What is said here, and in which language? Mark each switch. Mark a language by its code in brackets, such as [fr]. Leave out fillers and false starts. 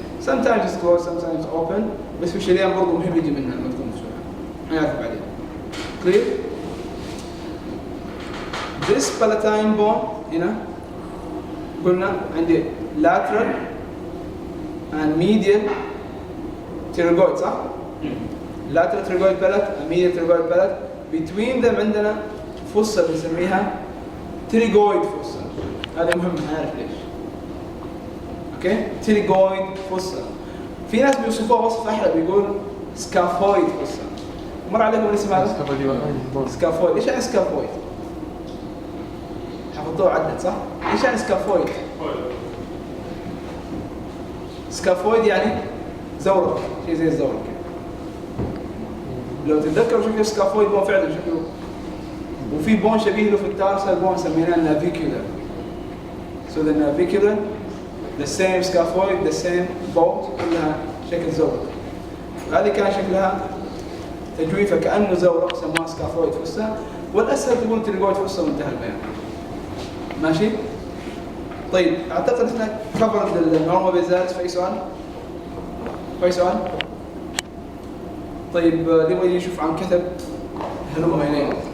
[en] Sometimes it's closed, sometimes it's open. [ar] بس في شريان برضه مهم يجي منها لما تكون مفتوحة. هنعرف بعدين. [en] Clear? This palatine bone [ar] هنا قلنا عندي [en] lateral and medial pterygoid صح؟ lateral pterygoid palate and medial pterygoid palate. Between them عندنا fossa بنسميها pterygoid fossa. [ar] هذا مهم نعرف ليش. اوكي تيليجويد فوسا. في ناس بيوصفوها وصف احلى بيقول سكافويد فوسا. مر عليكم الاسم هذا؟ سكافويد. ايش يعني سكافويد؟ حفظوه عدد صح؟ ايش يعني سكافويد؟ سكافويد يعني زورق، شيء زي الزورق. لو تتذكروا شكل سكافويد بون فعلا شكله، وفي بون شبيه له في التارسال بون سميناه نافيكولر. [en] So the navicular, the same scaphoid, the same bolt [ar] كلها شكل زورق. هذه كان شكلها تجويفه كأنه زورق سموها سكافويد فوسا، والأسهل تقول تيليجويد فوسا وانتهى البيان. ماشي؟ طيب أعتقد احنا كفرت النورمال بيزالس. في أي سؤال؟ في أي سؤال؟ طيب نبغى نشوف عن كتب هلوم هينين.